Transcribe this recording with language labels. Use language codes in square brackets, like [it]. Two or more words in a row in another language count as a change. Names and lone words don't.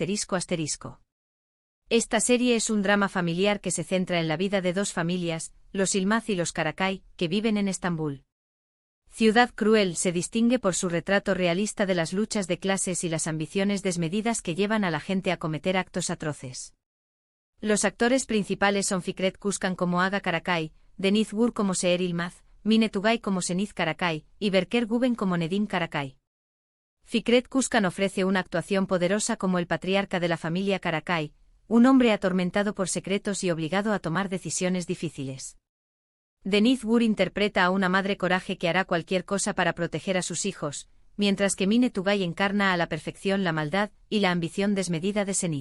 [es] Esta serie es un drama familiar que se centra en la vida de dos familias, los Yılmaz y los Karakay, que viven en Estambul. Ciudad Cruel se distingue por su retrato realista de las luchas de clases y las ambiciones desmedidas que llevan a la gente a cometer actos atroces. Los actores principales son Fikret Kuşkan como Aga Karakay, Deniz Gur como Seher Yılmaz, Mine Tugay como Seniz Karakay, y Berker Guben como Nedim Karakay. Fikret Kuşkan ofrece una actuación poderosa como el patriarca de la familia Karakay, un hombre atormentado por secretos y obligado a tomar decisiones difíciles. Deniz Gur interpreta a una madre coraje que hará cualquier cosa para proteger a sus hijos, mientras que Mine Tugay encarna a la perfección la maldad y la ambición desmedida de Seniz.